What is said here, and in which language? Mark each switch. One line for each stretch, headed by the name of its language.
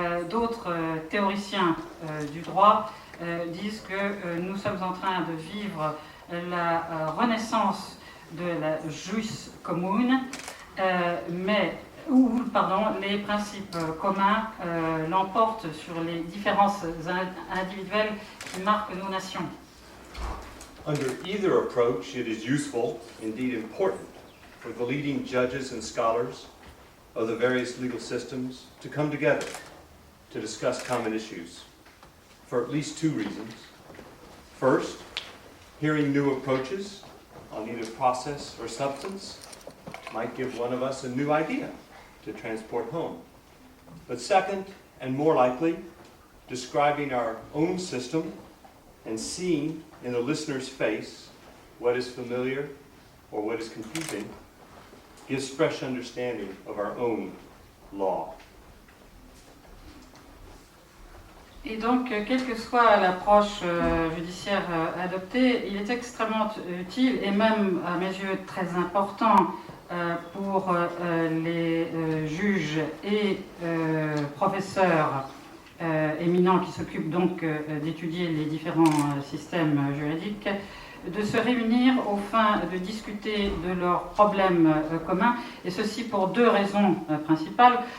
French: D'autres théoriciens du droit disent que nous sommes en train de vivre la renaissance de la jus commune, mais les principes communs l'emportent sur les différences individuelles qui marquent nos nations.
English: Under either approach, it is useful, indeed important, for the leading judges and scholars of the various legal systems to come together to discuss common issues for at least two reasons. First, hearing new approaches on either process or substance might give one of us a new idea to transport home. But second, and more likely, describing our own system and seeing in the listener's face what is familiar or what is confusing gives fresh understanding of our own law.
French: Et donc, quelle que soit l'approche judiciaire adoptée, il est extrêmement utile et même, à mes yeux, très important pour les juges et professeurs éminents qui s'occupent donc d'étudier les différents systèmes juridiques, de se réunir aux fins de discuter de leurs problèmes communs, et ceci pour deux raisons principales.